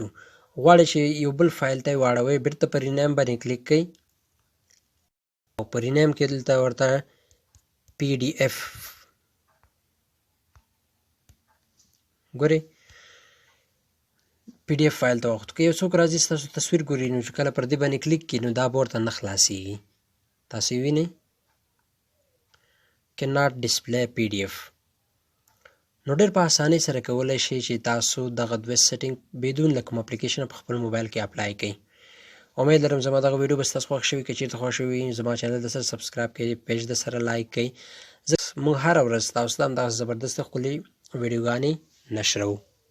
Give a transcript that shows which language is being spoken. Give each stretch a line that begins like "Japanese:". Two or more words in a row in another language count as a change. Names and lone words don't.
Pashto: غواړئ چې یو بل فایل ته یې واړوئ بېرته په رینیم باندې کلیک کوئ او په رینیم کې دلته ورته پی ډي اف ګورئ پی ډي اف فایل ته واخلو. که یو څوک راځي ستاسو تصویر ګوري نو چې کله پر دې باندې کلیک کړي نو دا به ورته نه خلاصېږي. تاسو یې وینئ
English: cannot display PDF.
Pashto: نو ډېر په اسانۍ سره کولی شئ چې تاسو دغه دوه سیټینګ بدون له کوم اپلیکیشنه په خپل موبایل کې اپلای کړئ. امید لرم زما دغه ویډیو به ستاسو خوښ شوي. که چېرته خوښ شوي زما چینل د سره سبسکرایب کړئ پیج د سره لایک کړئ. موږ هره ورځ تاسو ته همدغسې زبردست ښکلې ویډیوګانې نشروو.